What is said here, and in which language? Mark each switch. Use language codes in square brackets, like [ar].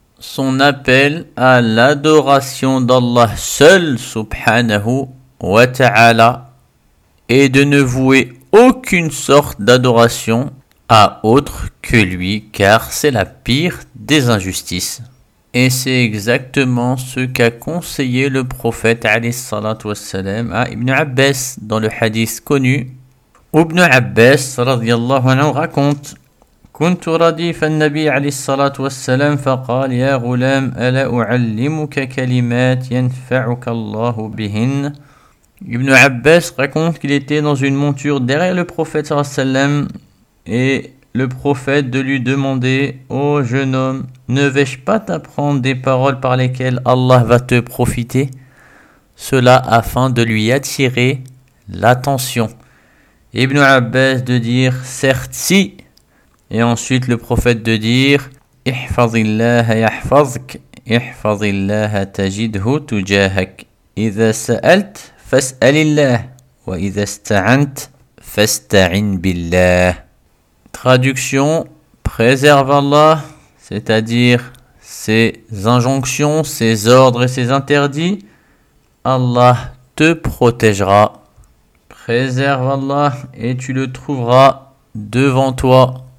[fr] Son appel à l'adoration d'Allah seul, subhanahu wa ta'ala, et de ne vouer aucune sorte d'adoration à autre que lui, car c'est la pire des injustices. Et c'est exactement ce qu'a conseillé le prophète alayhi salatu wassalam à Ibn Abbas dans le hadith connu. Ibn Abbas radiyallahu anhu raconte: [ar] كنت رديف النبي عليه الصلاة والسلام فقال يا غلام ألا أعلمك كلمات ينفعك الله بهن. [fr] Ibn Abbas raconte qu'il était dans une monture derrière le prophète sallallahu alayhi wa sallam et le prophète de lui demander: ô jeune homme, ne vais-je pas t'apprendre des paroles par lesquelles Allah va te profiter? Cela afin de lui attirer l'attention. Ibn Abbas de dire: certes si. Et ensuite le prophète de dire: [ar] احفظ الله يحفظك احفظ الله تجده تجاهك إذا سألت فاسأل الله وإذا استعنت فاستعن بالله. [fr] Traduction: préserve Allah, c'est-à-dire ses injonctions, ses ordres et ses interdits, Allah te protégera. Préserve Allah et tu le trouveras devant toi.